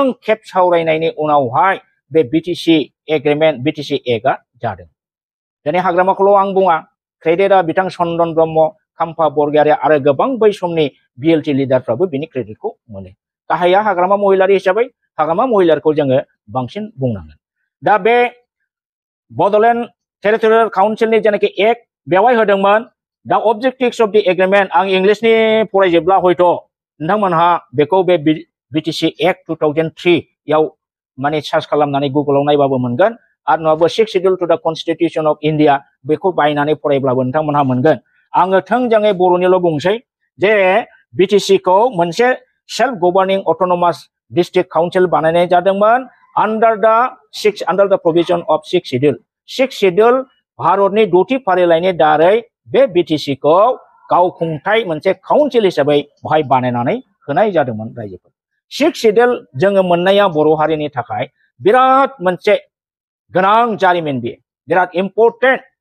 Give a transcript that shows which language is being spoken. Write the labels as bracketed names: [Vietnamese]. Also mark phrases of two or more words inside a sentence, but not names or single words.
[Bodo] खेब सावरायनायनि उनावहाय बे बिटिसि एग्रिमेन्ट बिटिसि एक्टआ जादों दिनै हाग्रामाखौल' आं बुङा क्रेडिटआ बिथां चन्दन ब्रह्म खाम्फा बरगयारी आरो गोबां बै समनि बिएलटि लिडारफ्राबो बिनि क्रेडिटखौ मोनो गाहाया हाग्रामा महिलारि हिसाबै हाग्रामा महिलारिखौ जोङो बांसिन बुंनांगोन दा बे बड'लेण्ड टेरिटरियेल काउन्सिलनि जेनाखि एक्ट बेवहाय होदोंमोन दा [English] objectives of the agreement [Bodo] आं इंलिशनि फरायजोबला हयथ' नोंथांमोनहा बेखौ बे बिटिसि एक्ट 2003 याव माने सार्च खालामनानै गुगलाव नायबाबो मोनगोन आरो नङाबा 6 [English] schedule to the Constitution of India [Bodo] बेखौ बायनानै फरायब्लाबो नोंथांमोनहा मोनगोन आङो थोंजोङै बर'निल' बुंसै जे बिटिसि खौ मोनसे [English] self governing autonomous district council [Bodo] बानायनाय जादोंमोन अंडर [English] the provision of 6 schedule 6 schedule [Bodo] भारतनि 6थि फारिलाइनि दारै बे बिटिसि खौ गावखुंथाय मोनसे काउन्सिल हिसाबै बहाय बानायनानै होनाय जादोंमोन रायजोफोर 6 शिड्यूल जोङो मोननाया बर' हारिनि थाखाय बिराद मोनसे गोनां जारिमिन बियो बिराद इम्पोर्टेन्ट